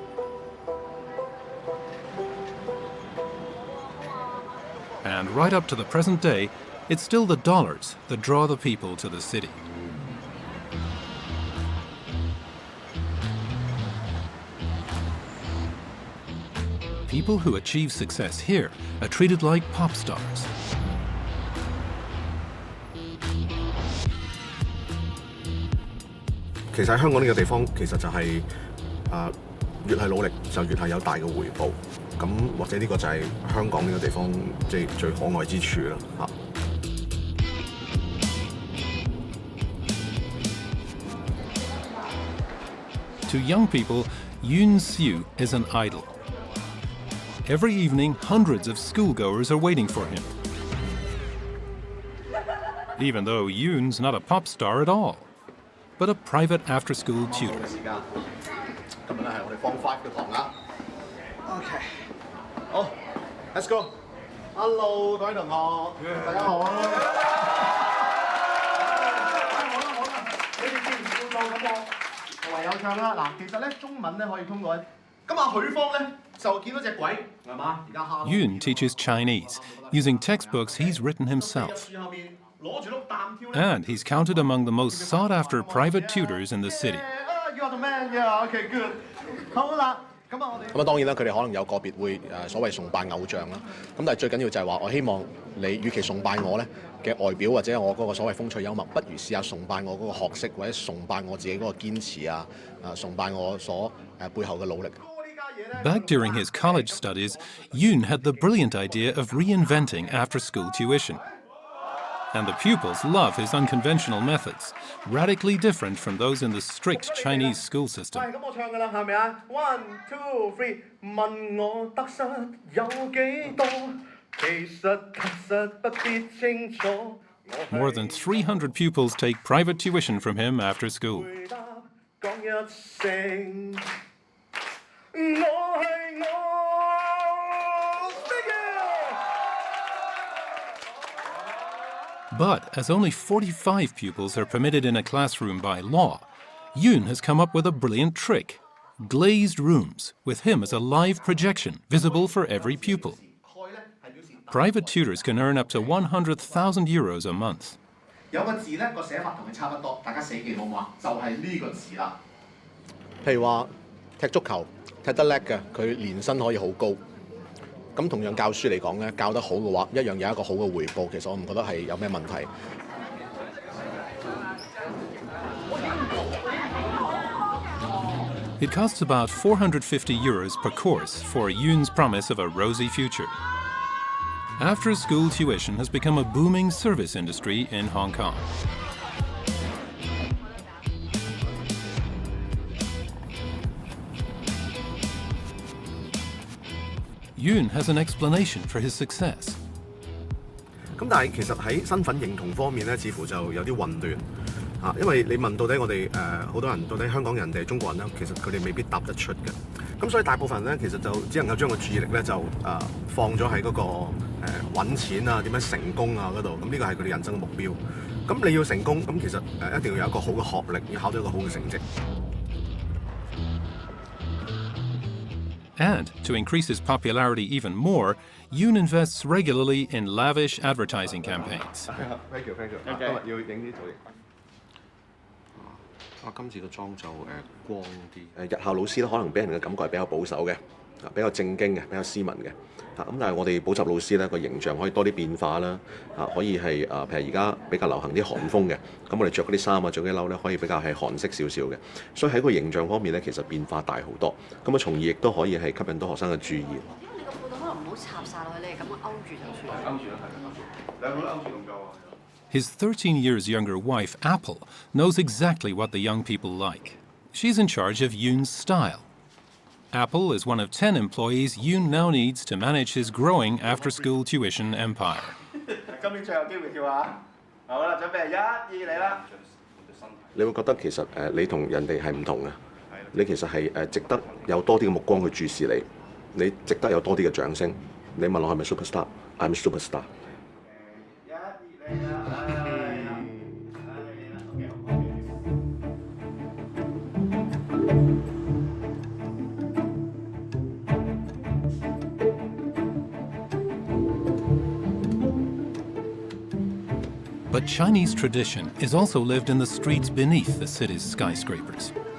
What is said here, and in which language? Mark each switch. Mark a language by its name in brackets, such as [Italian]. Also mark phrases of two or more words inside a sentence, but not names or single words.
[English] And right up to the present day, it's still the dollars that draw the people to the city. People who achieve success here are treated like pop stars. [Cantonese] 其實喺香港呢個地方，其實就係越係努力就越係有大嘅回報。咁或者呢個就係香港呢個地方即係最可愛之處啦嚇。 [English] To young people, Yun Xiu is an idol. Every evening, hundreds of schoolgoers are waiting for him. Even though Yun's not a pop star at all, but a private after-school tutor. [Cantonese] 今日咧係我哋Form 5嘅堂啦。OK， 好 ， [English] Let's go。Hello， [Cantonese] 各位同學，大家好。你哋見唔見到咁我唯有唱啦。嗱，其實咧中文咧可以通過。咁阿許方咧就見到隻鬼，係嘛？而家蝦。 [English] Yun teaches Chinese using textbooks he's written himself. And he's counted among the most sought-after private tutors in the city. You are the man, yeah. Okay, good. [Cantonese] 好啦， 咁啊當然啦，佢哋可能有個別會所謂崇拜偶像啦。咁但係最緊要就係話，我希望你與其崇拜我咧嘅外表或者我嗰個所謂風趣幽默，不如試下崇拜我嗰個學識或者崇拜我自己嗰個堅持啊，崇拜我所背後嘅努力。 [English] Back during his college studies, Yoon had the brilliant idea of reinventing after-school tuition. And the pupils love his unconventional methods, radically different from those in the strict Chinese school system. [Cantonese] 咁我唱㗎啦，係咪啊 ？ [English] One, two, three， [Cantonese] 問我得失有幾多？其實不必清楚。 [English] More than 300 pupils take private tuition from him after school. [Cantonese] 回答講一聲，我係我。 [English] But as only 45 pupils are permitted in a classroom by law, Yoon has come up with a brilliant trick: glazed rooms, with him as a live projection, visible for every pupil. Private tutors can earn up to 100,000 euros a month. [Cantonese] 有個字咧個寫法同佢差不多，大家死記好唔好啊？就係呢個字啦。譬如話踢足球踢得叻嘅，佢年薪可以好高。咁同樣教書嚟講咧，教得好嘅話，一樣有一個好嘅回報。其實我唔覺得係有咩問題。 [English] It costs about 450 euros per course for Yoon's promise of a rosy future. After-school tuition has become a booming service industry in Hong Kong. Yoon has an explanation for his success. [Cantonese] 咁但係其實喺身份認同方面咧，似乎就有啲混亂啊，因為你問到底我哋好多人到底香港人定係中國人咧，其實佢哋未必答得出嘅。咁所以大部分人咧，其實就只能夠將個注意力咧就放咗喺嗰個揾錢啊、點樣成功啊嗰度。咁呢個係佢哋人生嘅目標。咁你要成功，咁其實一定要有一個好嘅學歷，要考到一個好嘅成績。 [English] And to increase his popularity even more, Yoon invests regularly in lavish advertising campaigns. Thank you. [Cantonese] 今日要影啲造型。今次個妝就光啲。日校老師咧，可能俾人嘅感覺係比較保守嘅，比較正經嘅，比較斯文嘅。咁但係我哋補習老師咧個形象可以多啲變化啦。可以係譬如而家比較流行啲韓風嘅，咁我哋着嗰啲衫啊、着嗰啲褸咧，可以比較係韓式少少嘅。所以喺個形象方面咧，其實變化大好多。咁從而亦都可以係吸引到學生嘅注意。因為你個褲袋可能唔好插晒落去，你係咁樣勾住就算。勾住啦，係兩個都勾住咁夠啊。 [English] His 13 years younger wife, Apple, knows exactly what the young people like. She's in charge of Yoon's style. Apple is one of 10 employees Yoon now needs to manage his growing after-school tuition empire. [Cantonese] 今年最後機會跳下，好啦，準備1、2嚟啦。你會覺得其實你同人哋係唔同嘅，你其實係值得有多啲嘅目光去注視你，你值得有多啲嘅掌聲。你問我係咪 superstar？ [English] I'm superstar。 [Cantonese] 1、2 嚟啦！ [English] But Chinese tradition is also lived in the streets beneath the city's skyscrapers.